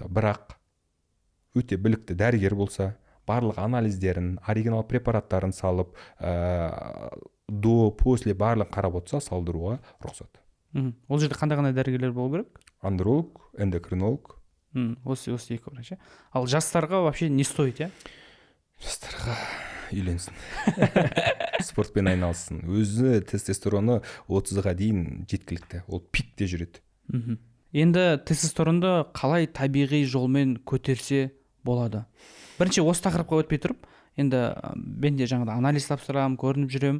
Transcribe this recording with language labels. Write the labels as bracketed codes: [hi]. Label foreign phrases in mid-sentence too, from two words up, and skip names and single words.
[kk] Бірақ өте білікті дәрігер болса, барлық анализдерін, оригинал препараттарын салып, после барлық қарап отырса, салдыруға рұқсат. Ол жерде қандай дәрігерлер болу керек? Андролог, эндокринолог. Осы екі врач. Ал жастарға [ru] вообще не стоит, [kk] иә? Жастарға үйленсін. Спортпен айналсын. Өзі тестостероны 30-ға дейін жеткілікті. Ол пикте жүреді. Енді тестостеронды қалай табиғи жолмен көтерсе болады? Бірінші осы тақырыпқа өтпей тұрып, енді мен де жаңағыда анализ тапсырамын, көрініп жүрем.